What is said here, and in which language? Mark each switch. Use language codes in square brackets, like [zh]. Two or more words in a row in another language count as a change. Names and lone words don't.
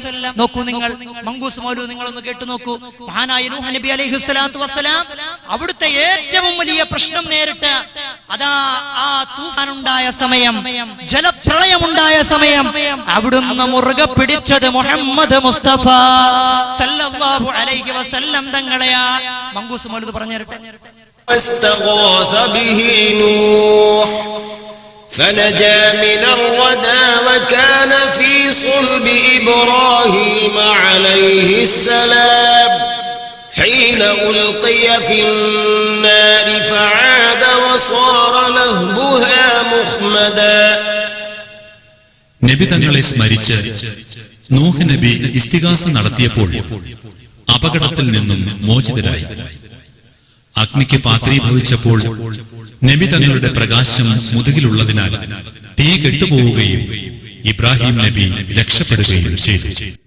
[ml] നോക്കൂ നിങ്ങൾ, മങ്കൂസ് മൗലൂദ് നിങ്ങളൊന്ന് കേട്ടു നോക്കൂ. മഹാനായ നൂഹ് നബി [ar] عليه الصلاة والسلام [ml] അവിടുത്തെ ഏറ്റവും വലിയ പ്രശ്നം നേരിട്ട് അതാ ആ തൂഫാനുണ്ടായ സമയം, ജലപ്രളയമുണ്ടായ സമയം അവിടുന്ന് മുറുകെ പിടിച്ചത് മുഹമ്മദ് മുസ്തഫ [ar] صلى الله عليه وسلم [ml] തങ്ങളെയാ. മങ്കൂസ് മൗലൂദ് പറഞ്ഞു തരട്ടെ. [ar] واستغاث به نوح فنجا من الردى وكان في صلب إبراهيم عليه السلام حين ألقي في النار فعاد وصار لهبها مخمدا. [ml] നബി തങ്ങളെ സ്മരിച്ച് നൂഹ് നബി ഇസ്തിഗാസ നടത്തിയപ്പോൾ അപകടത്തിൽ നിന്നും മോചിതരായി. അഗ്നിക്ക് പാത്രീഭവിച്ചപ്പോൾ നബി തങ്ങളുടെ പ്രകാശം മുതുകിലുള്ളതിനാൽ തീ കെട്ടുപോവുകയും ഇബ്രാഹിം നബി രക്ഷപ്പെടുകയും ചെയ്തു.